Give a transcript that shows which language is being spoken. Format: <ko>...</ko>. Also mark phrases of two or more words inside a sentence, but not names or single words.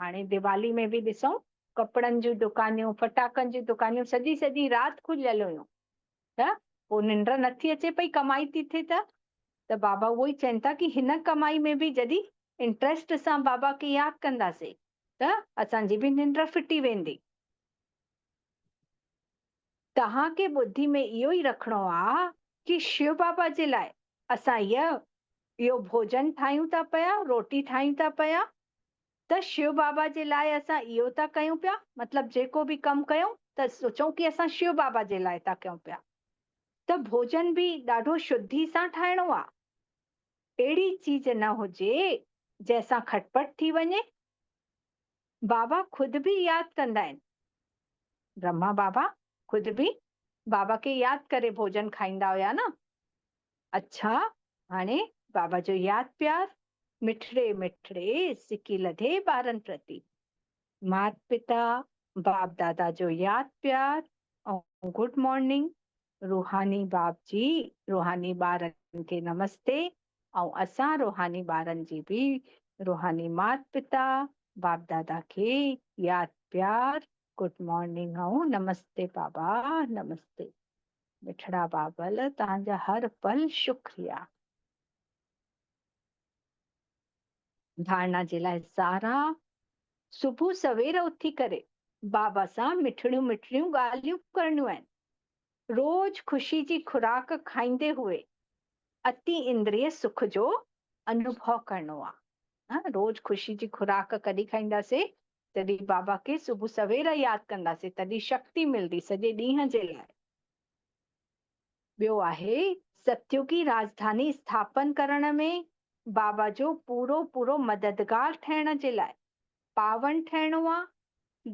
<sd>हाणे दिवाली में बि ॾिसूं कपिड़नि जूं दुकानियूं, फटाकनि जूं दुकानियूं सॼी राति खुलियल हुयूं त पोइ निंड नथी अचे पई, कमाई थी थिए त बाबा उहो ई चवनि था कि हिन कमाई में बि जॾहिं इंट्रेस्ट सां बाबा खे यादि कंदासीं त असांजी बि निंड फिटी वेंदी। तव्हांखे ॿुधी में इहो ई रखिणो आहे कि शिव बाबा जे लाइ असां इहो भोजन ठाहियूं था पिया, रोटी ठाहियूं था पिया, त शिव बाबा जे लाइ असां इहो था कयूं पिया, मतिलबु जेको बि कमु कयूं त सोचूं कि असां शिव बाबा जे लाइ था कयूं पिया। त भोजन बि ॾाढो शुद्धि सां ठाहिणो आहे। अहिड़ी चीज न हुजे जंहिंसां खटपट थी वञे। बाबा ख़ुदि बि यादि कंदा आहिनि। ब्रह्मा बाबा ख़ुदि बि बाबा खे यादि करे भोजन खाईंदा हुया न। अच्छा, हाणे बाबा जो यादि प्यार मिठड़े मिठड़े सिकी लधे ॿारनि प्रति। माता पिता बाप दादा जो यादि प्यार ऐं</sd> <en>good morning.</en> <sd>रूहानी बाप जी रूहानी ॿारनि खे नमस्ते ऐं असां रूहानी ॿारनि जी बि रूहानी माता पिता बाप दादा खे यादि प्यार</sd> <en>good morning</en> <sd>ऐं नमस्ते बाबा नमस्ते। मिठड़ा बाबल तव्हांजा हर पल शुक्रिया। धारणा जे लाइ सारा सुबुह सवेर उथी करे बाबा सां मिठड़ियूं मिठड़ियूं ॻाल्हियूं करणियूं आहिनि। रोज ख़ुशी जी खुराक खाईंदे हुए अति इंद्रिय सुख जो अनुभव करणो आहे। रोज ख़ुशी जी खुराक कॾहिं खाईंदासीं? तॾहिं बाबा खे सुबुह सवेर यादि कंदासीं, तॾहिं शक्ति मिलंदी सॼे ॾींहं जे लाइ। ॿियो आहे सतयुगी राजधानी स्थापन करण में बाबा जो पूरो पूरो मददगार ठहिण जे लाइ पावन ठहिणो आहे।</sd>